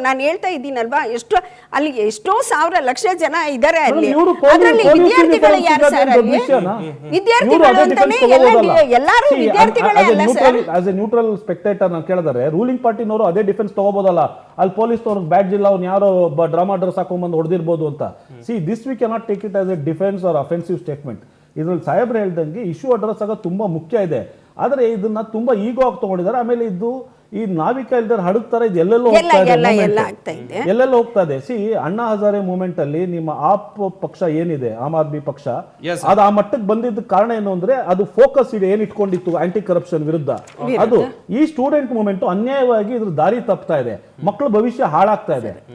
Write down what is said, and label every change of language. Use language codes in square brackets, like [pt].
[kn] ನಾನು ಹೇಳ್ತಾ ಇದ್ದೀನಲ್ವಾ, ಎಷ್ಟೋ ಸಾವಿರ ಲಕ್ಷ ಜನ ಇದ್ದಾರೆ ಅಲ್ಲಿ. ಅದರಲ್ಲಿ ವಿದ್ಯಾರ್ಥಿಗಳು ಯಾರು ಸರ್? ಅಲ್ಲಿ ವಿದ್ಯಾರ್ಥಿಗಳು ಅಂತಾನೆ ಎಲ್ಲರೂ ವಿದ್ಯಾರ್ಥಿಗಳೇ ಅಲ್ಲ sir. [en] as a neutral spectator [kn] ನಾನು ಕೇಳಿದರೆ, ರೂಲಿಂಗ್ ಪಾರ್ಟಿನವರು ಅದೇ ಡಿಫೆನ್ಸ್ ತಗೋಬೋದಲ್ಲ. ಅಲ್ಲಿ ಪೊಲೀಸ್ನವ್ರಿಗೆ ಬ್ಯಾಡ್ಜ್ ಇಲ್ಲ, ಅವ್ನು ಯಾರೋ ಡ್ರಾಮಾ ಡ್ರೆಸ್ ಹಾಕೊಂಡ್ಬಂದು ಹೊಡೆದಿರ್ಬೋದು ಅಂತ. [en] See, this we cannot take it as a defense or offensive statement. [kn] ಇದರಲ್ಲಿ ಸಾಹೇಬ್ರು ಹೇಳ್ದಂಗೆ ಇಶ್ಯೂ ಅಡ್ರೆಸ್ ಆಗೋದು ತುಂಬಾ ಮುಖ್ಯ ಇದೆ. ಆದರೆ ಇದನ್ನ ತುಂಬಾ ಈಗೋ ಆಗಿ ತಗೊಂಡಿದ್ದಾರೆ. ಆಮೇಲೆ ಇದು ಈ ನಾವಿಕ ಇಲ್ದಾರ ಹಡಗ್ತಾರೆ, ಇದು ಎಲ್ಲೆಲ್ಲೋ ಹೋಗ್ತಾ ಇದೆ, ಎಲ್ಲ ಆಗ್ತಾ ಇದೆ. ಎಲ್ಲೆಲ್ಲೋ ಹೋಗ್ತಾ ಇದೆ. ಅಣ್ಣಾ ಹಜಾರೆ ಮೂವ್ಮೆಂಟ್ ಅಲ್ಲಿ ನಿಮ್ಮ ಆಪ್ ಪಕ್ಷ ಏನಿದೆ, ಆಮ್ ಆದ್ಮಿ ಪಕ್ಷ, ಅದು ಆ ಮಟ್ಟಕ್ಕೆ ಬಂದಿದ್ದ ಕಾರಣ ಏನು ಅಂದ್ರೆ ಅದು ಫೋಕಸ್ ಏನ್ ಇಟ್ಕೊಂಡಿತ್ತು ಆಂಟಿ ಕರಪ್ಷನ್ ವಿರುದ್ಧ, ಅದು ಈ ಸ್ಟೂಡೆಂಟ್ ಮೂವ್ಮೆಂಟ್ ಅನ್ಯಾಯವಾಗಿ ಇದ್ರ ದಾರಿ ತಪ್ತಾ ಇದೆ, ಮಕ್ಕಳ ಭವಿಷ್ಯ ಹಾಳಾಗ್ತಾ ಇದೆ.